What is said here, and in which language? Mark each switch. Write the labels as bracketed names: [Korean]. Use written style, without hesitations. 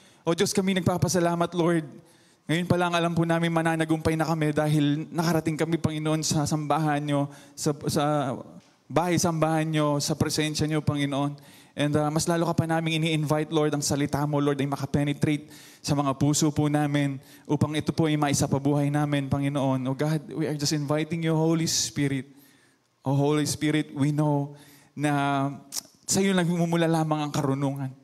[Filipino] O Diyos, kami nagpapasalamat, Lord. Ngayon pa lang alam po namin mananagumpay na kami dahil nakarating kami, Panginoon, sa sambahan niyo, sa bahay-sambahan niyo, sa presensya niyo, Panginoon. And mas lalo ka pa namin ini-invite, Lord, ang salita mo, Lord, ay makapenetrate sa mga puso po namin upang ito po ay maisapabuhay namin, Panginoon. [English] Oh God, we are just inviting you, Holy Spirit. Oh Holy Spirit, we know [Filipino] na sa iyo nagmumula lamang ang karunungan.